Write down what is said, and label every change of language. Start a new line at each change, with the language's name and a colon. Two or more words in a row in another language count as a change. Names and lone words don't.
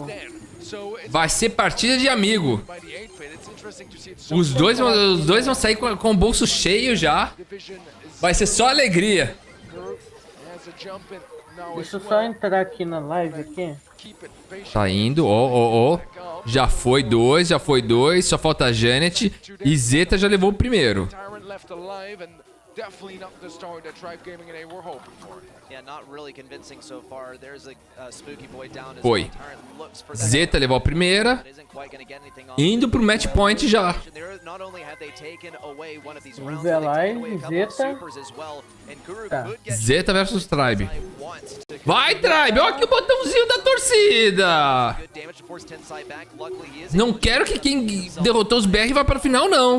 Portuguese: Vai ser partida de amigo. Os dois vão sair com o bolso cheio já. Vai ser só alegria. Deixa eu só entrar aqui na live aqui. Tá indo, ó. Já foi dois. Só falta a Janet. E Zeta já levou o primeiro.
English: Definitely not the start that Tribe Gaming and A were hoping for. Yeah, not really convincing so far. There's a spooky boy down as
Portuguese: Foi. Zeta levou a primeira. Indo pro
English: match point
Portuguese: já. Vamos ver lá, Zeta. Tá. Zeta versus Tribe. Vai, Tribe! Olha aqui o botãozinho da torcida! Não quero que quem derrotou os BR vá pra final, não.